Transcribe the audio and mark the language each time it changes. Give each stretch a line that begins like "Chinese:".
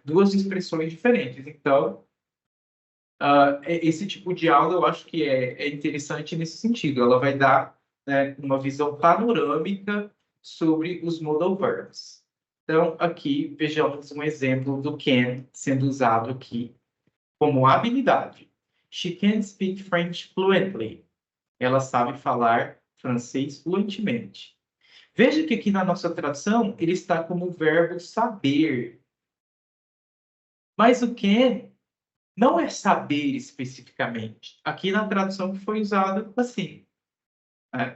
Portuguese: Duas expressões diferentes. Então, esse tipo de aula eu acho que é interessante nesse sentido. Ela vai dar, né, uma visão panorâmica sobre os modal verbs. Então, aqui, vejamos um exemplo do can sendo usado aqui como habilidade.
English: She can speak French fluently.
Portuguese: Ela sabe falar francês fluentemente. Veja que aqui na nossa tradução ele está como verbo saber. Mas o can não é saber especificamente. Aqui na tradução foi usado assim, né?